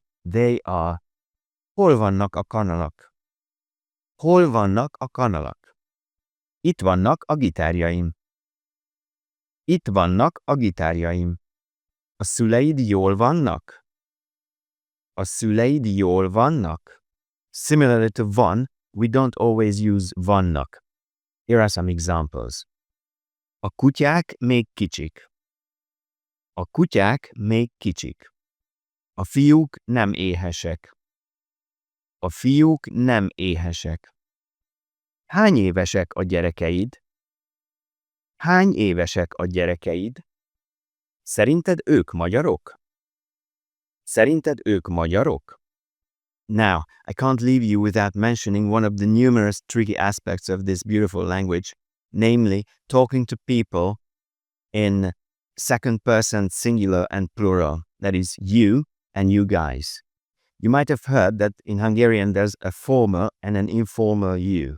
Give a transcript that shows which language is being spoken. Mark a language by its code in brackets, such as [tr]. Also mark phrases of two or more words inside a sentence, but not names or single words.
[en] They are. [hu] Hol vannak a kanalak? Hol vannak a kanalak? Itt vannak a gitárjaim. Itt vannak a gitárjaim. A szüleid jól vannak? A szüleid jól vannak? [en] Similarly to van, we don't always use vannak. Here are some examples. [hu] A kutyák még kicsik. A kutyák még kicsik. A fiúk nem éhesek. A fiúk nem éhesek. Hány évesek a gyerekeid? Hány évesek a gyerekeid? Szerinted ők magyarok? Szerinted ők magyarok? [en] Now, I can't leave you without mentioning one of the numerous tricky aspects of this beautiful language, namely talking to people in second person singular and plural, that is you and you guys. You might have heard that in Hungarian there's a formal and an informal you.